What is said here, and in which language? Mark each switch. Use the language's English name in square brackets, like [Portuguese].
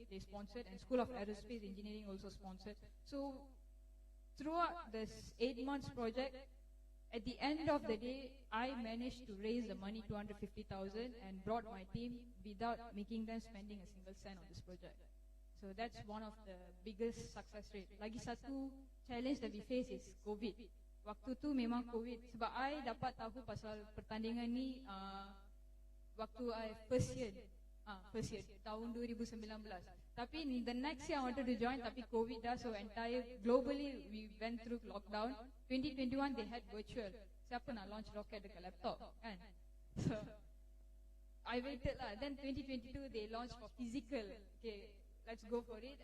[English] They sponsored, and School of Aerospace Engineering also sponsored. So throughout this 8 months project, at the end of the day, I managed to raise the money, 250,000, and brought my team without making them spending a single cent on this project. So that's one of the biggest success rate. [Malay] Lagi satu [English] challenge that we face is COVID. [Malay] Waktu tu memang COVID. Sebab I dapat tahu pasal pertandingan ni waktu I [English] first year [Malay] tahun 2019. [English] Tapi the next year I wanted to join, [Malay] tapi COVID dah, [English] so entire globally we went through lockdown. 2021 they had virtual. [Malay] Siapa nak launch rocket dekat laptop kan? [English] So I waited lah. Then 2022 they launched for physical. Okay, let's go for it.